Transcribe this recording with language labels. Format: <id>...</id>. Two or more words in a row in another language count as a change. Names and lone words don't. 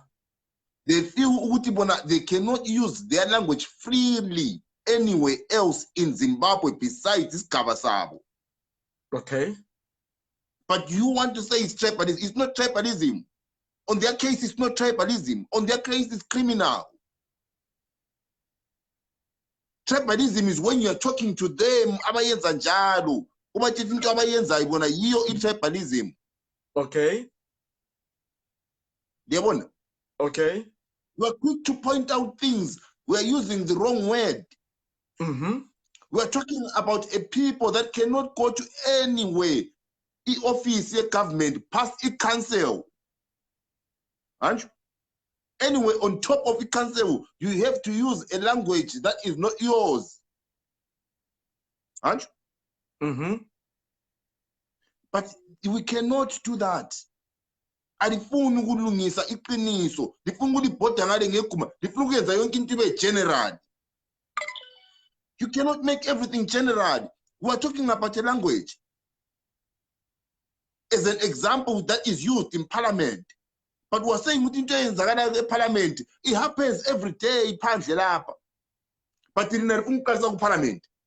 <en>They feel Mugutibona, they cannot use their language freely anywhere else in Zimbabwe besides this Kabasabo. Okay. But you want to say it's tribalism. It's not tribalism. On their case, it's not tribalism. On their case, it's criminal. Tribalism is when you're talking to them,</en> <nd>abayenza njalo. Ubathi into abayenza ibona yiyo tribalism.</nd> <en>Okay.</en> <nd>Yabona?</nd> <en>Okay. We're quick to point out things. We're using the wrong word. Mm-hmm. We're talking about a people that cannot go to anywhere. The office, the government, past the council. Aren't you? Anyway, on top of the council, you have to use a language that is not yours. Aren't you? Mm-hmm. But we cannot do that.</en> <nd>alifuni ukulungisa iqiniso, lifuna ukulibhoda ngale ngeguma, lifuna ukwenza yonke into ibe general.</nd> <en>You cannot make everything general. We are talking about a language as an example that is used in parliament. But we are saying within the parliament, it happens every day, but in the parliament.</en>